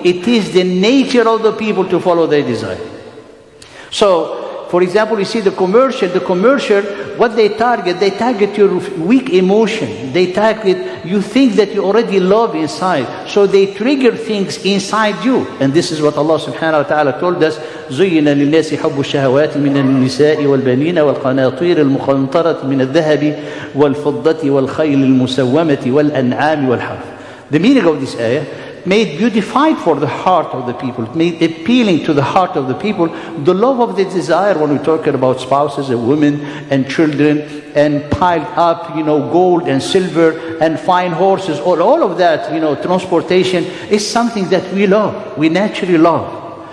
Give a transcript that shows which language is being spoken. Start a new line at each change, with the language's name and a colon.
English: It is the nature of the people to follow their desire. So, for example, you see the commercial, what they target your weak emotion. They target, you think that you already love inside. So they trigger things inside you. And this is what Allah subhanahu wa ta'ala told us,
Arabic: زُيِّنَ لِلنَّاسِ حُبُّ الشَّهَوَاتِ مِنَ النِّسَاءِ وَالْبَنِينَ وَالْقَنَاطِيرِ الْمُقَنطَرَةِ مِنَ الذَّهَبِ وَالْفِضَّةِ وَالْخَيْلِ الْمُسَوَّمَةِ وَالْأَنْعَامِ وَالْحَرْثِ.
English: The meaning of this ayah, made beautified for the heart of the people, made appealing to the heart of the people, the love of the desire. When we're talking about spouses and women and children and piled up, gold and silver and fine horses, all of that, transportation is something that we love, we naturally love.